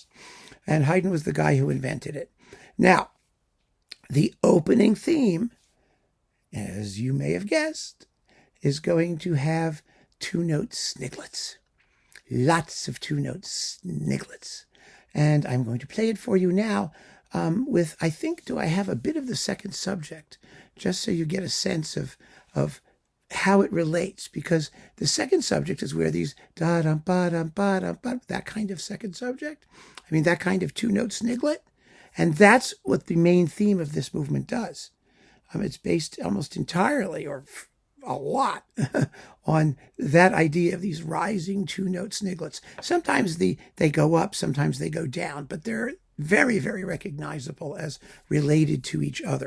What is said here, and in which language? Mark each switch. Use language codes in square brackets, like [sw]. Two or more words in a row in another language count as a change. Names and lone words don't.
[en] And Haydn was the guy who invented it. Now, the opening theme, as you may have guessed, is going to have two-note sniglets. Lots of two-note sniglets. And I'm going to play it for you now with, I think, do I have a bit of the second subject, just so you get a sense of how it relates, because the second subject is where these da-dum-ba-dum-ba-dum-ba, that kind of second subject, I mean, that kind of two-note sniglet, and that's what the main theme of this movement does. It's based almost entirely, or a lot, on that idea of these rising two-note sniglets. Sometimes they go up, sometimes they go down, but they're very, very recognizable as related to each other.